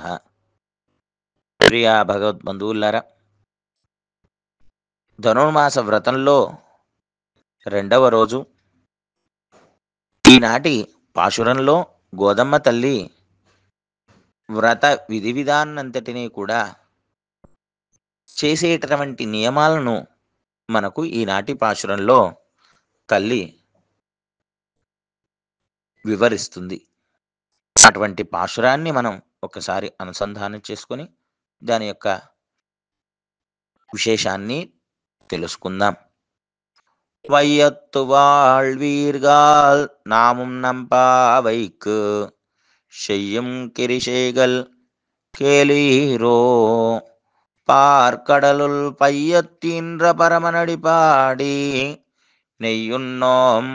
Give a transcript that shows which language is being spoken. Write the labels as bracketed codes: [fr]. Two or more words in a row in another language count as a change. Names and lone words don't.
[te] ప్రియ భగవద్బంధువులారా, ధనుర్మాస వ్రతంలో రెండవ రోజు ఈనాటి పాశురంలో గోదమ్మ తల్లి వ్రత విధి విధానంతటినీ కూడా చేసేటటువంటి నియమాలను మనకు ఈనాటి పాశురంలో తల్లి వివరిస్తుంది. అటువంటి పాశురాన్ని మనం ఒకసారి అనుసంధానం చేసుకొని దాని యొక్క విశేషాన్ని తెలుసుకుందాం. [ta] வையத்து வாழ்வீர்கள் நாமும் நம்பாவைக்கு செய்யும் கிரிசைகள் கேளீரோ பார்க்கடலுள் பையத்தின்ற பரமனடி பாடி நெய்யுண்ணோம்